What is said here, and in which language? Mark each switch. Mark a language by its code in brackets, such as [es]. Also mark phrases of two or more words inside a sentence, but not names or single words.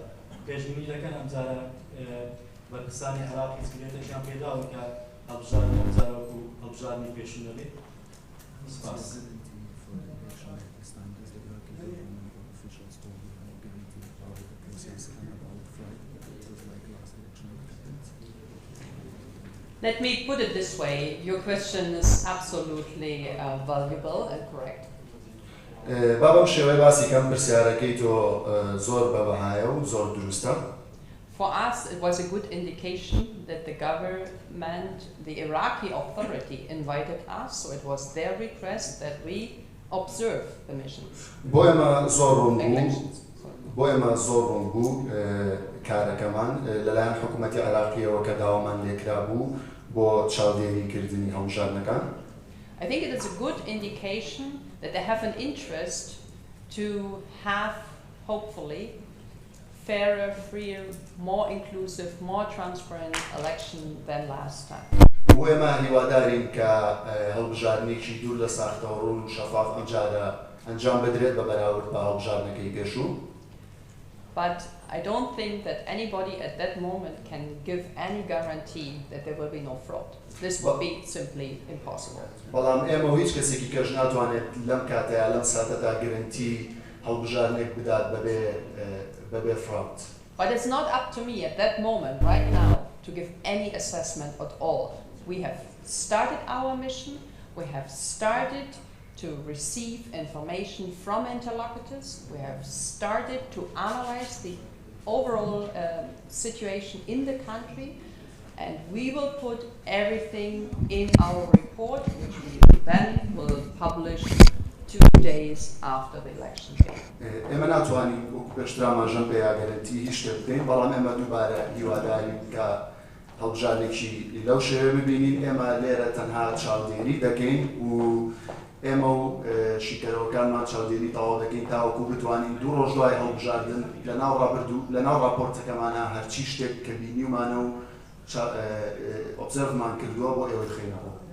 [ckb] پێشبینی دەکەن ئەمجارە بەرپرسانی عێراق هیچ گرێتێکیان پێداون کە هەڵبژاردننی ئەمجارە وەکو هەڵبژاردننی پێشوو دەبێت. سپاس. [en] Let me put it this way, your question is absolutely valuable and correct. [ckb] با بەم شێوەیە باسی کەم پرسیارەکەی تۆ زۆر بەبەهایە و زۆر دروستە. [en] For us, it was a good indication that the government, the Iraqi authority invited us, so it was their request that we observe the missions. [ckb] بۆ ئێمە زۆر ڕوون بوو کارەکەمان لەلایەن حکوومەتی عێراقیەوە کە داوامان لێکرا بوو بۆ چاودێریکردنی هەڵبژاردنەکان. [en] I think it is a good indication that they have an interest to have, hopefully, fairer, freer, more inclusive, more transparent election than last time. [ckb] بۆ ئێمە هیوادارین کە هەڵبژاردنێکی دوور لە ساختەوەڕوون و شەفاف ئەمجارە ئەنجام بدرێت بە بەراورد بە هەڵبژاردنەکەی پێشوو. [en] but I don't think that anybody at that moment can give any guarantee that there will be no fraud. This would be simply impossible. [ckb] بەڵام ئێمە هیچ کەسێکی کەش ناتوانێت لەم کاتەیە لەم ساتەدا گرنتی هەڵبژارنێک بدات بەبێ fraud. [en] But it's not up to me at that moment, right now, to give any assessment at all. We have started our mission, we have started to receive information from interlocutors, we have started to analyze the overall situation in the country, and we will put everything in our report, which we then will publish 2 days after the election day. [ckb] ئێمە ناتوانین وەکو پێشترامان پێیا گەرنتی هیچ شتێک بدەین، بەڵام ئێمە دووبارە هیوادارین کە هەڵبژارنێکی لەو شێوە ببینین. ئێمە لێرە تەنها چاودێری دەکەین و ئێمە و شیکەرەوەکانمان چاودێری تەواو دەکەین تاوەکو بتوانین 2 ڕۆژ دوای هەڵبژاردن لەناو راپۆرتەکەمانە هەرچی شتێک کە بینیومانە و ئۆبزەرڤمان کردووە بۆ ئێوەی خێنەوە.